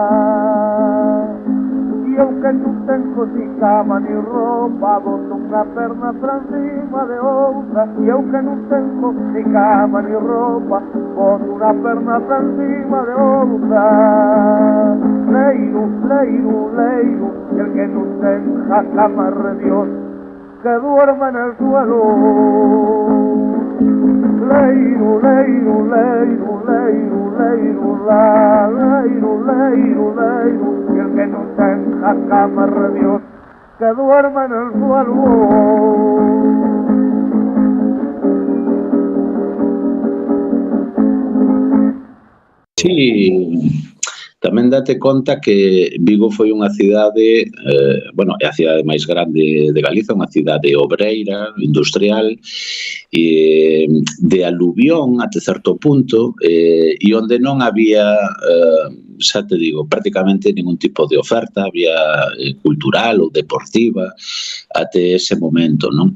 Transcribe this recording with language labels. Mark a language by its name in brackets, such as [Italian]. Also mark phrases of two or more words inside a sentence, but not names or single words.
[Spanish] Y aunque no tengo ni cama ni ropa, boto una perna por encima de otra. Y aunque no tengo ni cama ni ropa, boto una perna por encima de otra. Leiru, leiru, leiru, y el que no tenga cama de Dios, que duerma en el suelo. Leiru, leiru, leiru, leiru, leiru, la, leiru, leiru, leiru, y el que no tenga cama de Dios, que duerma en el suelo. [Galician] Sí, tamén date conta que Vigo foi unha cidade, bueno, é a cidade máis grande de Galiza, unha cidade obreira, industrial, de aluvión até certo punto, e onde non había, xa te digo, prácticamente ningún tipo de oferta, había cultural ou deportiva até ese momento, non?